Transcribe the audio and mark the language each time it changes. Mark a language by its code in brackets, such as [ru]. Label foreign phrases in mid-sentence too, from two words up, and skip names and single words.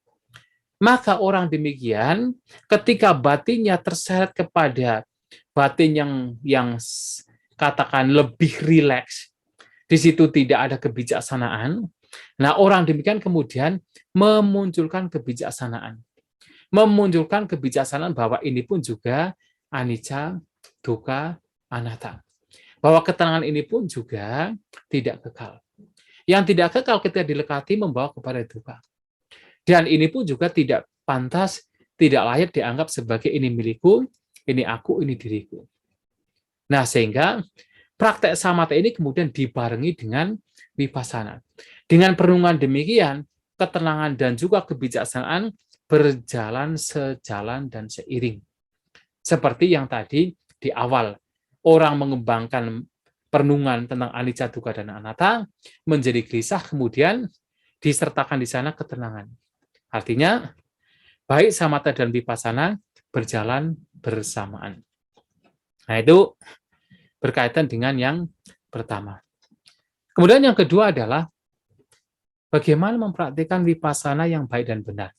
[id] Maka orang demikian, ketika batinnya terseret kepada batin yang katakan lebih rileks, di situ tidak ada kebijaksanaan, nah orang demikian kemudian memunculkan kebijaksanaan. Memunculkan kebijaksanaan bahwa ini pun juga [pi] anicca, dukkha, anatta. [id] Bahwa ketenangan ini pun juga tidak kekal. Yang tidak kekal ketika dilekati membawa kepada dukkha. Dan ini pun juga tidak pantas, tidak layak dianggap sebagai ini milikku, ini aku, ini diriku. Nah, sehingga praktek samatha ini kemudian dibarengi dengan vipassana. Dengan perenungan demikian, ketenangan dan juga kebijaksanaan berjalan sejalan dan seiring. Seperti yang tadi di awal, orang mengembangkan perenungan tentang [pi] anicca, dukkha, [id] dan anatta menjadi gelisah, kemudian disertakan di sana ketenangan. Artinya, baik samatha dan vipassana berjalan bersamaan. Nah, itu berkaitan dengan yang pertama. Kemudian yang kedua adalah bagaimana mempraktikkan vipassana yang baik dan benar.